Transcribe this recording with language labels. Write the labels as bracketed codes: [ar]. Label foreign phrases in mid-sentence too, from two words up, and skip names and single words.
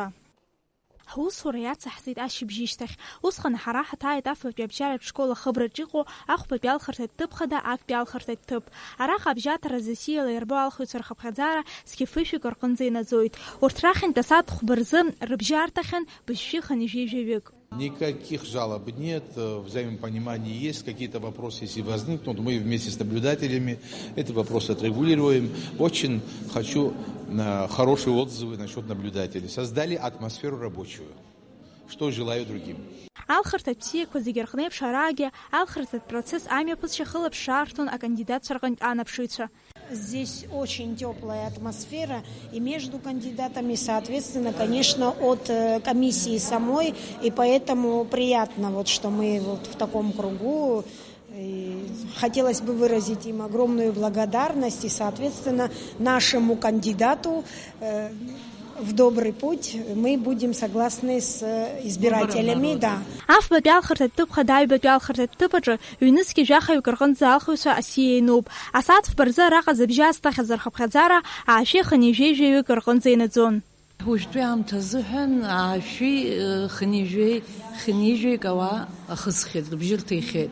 [ab] Ҳусура иацаҳҵеит ашьыбжьышьҭахь. Усҟан ҳара ҳаҭааит афатәи абжьаратә школ ахыбраҿы иҟоу ахәбатәи алхратә ҭыԥ хада актәи алхратә ҭыԥ. Араҟа абжьаҭара засиала ирбо алхыҩцәа рхыԥхьаӡара зқьы-фышәҩык рҟынӡа инаӡоит. Урҭ рахьынтә асааҭ хәба рзы рыбжьы арҭахьан быжьшәы хынҩажәи-жәаҩык. [ru] Никаких жалоб нет, взаимопонимание есть, какие-то вопросы, если возникнут, мы вместе с наблюдателями эти вопросы отрегулируем. Очень хочу хорошие отзывы насчет наблюдателей. Создали атмосферу рабочую, что желаю другим. [ab] Алхратә бзиақәа зегьы рҟны еиԥш араагьы алхратә процесс амҩаԥысшьа хылаԥшра арҭон акандидатцәа рҟынтә анаԥшыҩцәа. [ru] Здесь очень теплая атмосфера и между кандидатами, соответственно, конечно, от комиссии самой, и поэтому приятно, вот, что мы вот в таком кругу. И хотелось бы выразить им огромную благодарность и, соответственно, нашему кандидату в добрый путь мы будем согласны с избирателями, да. [ab] Афбатәи алхратә ҭыԥ хада аҩбатәи алхратә ҭыԥ аҿы ҩнызқьи жәахаҩык рҟынӡа алхыҩцәа асиа иануп. Асааҭ фба рзы араҟа зыбжьы азҭахьаз рхыԥхьаӡара аашәи хынҩажәи-жәаҩык рҟынӡа инаӡон. Уажәтәи аамҭазыҳәан аашәи хынҩажәиҩык ауаа ахысхьеит, рыбжьы рҭихьеит.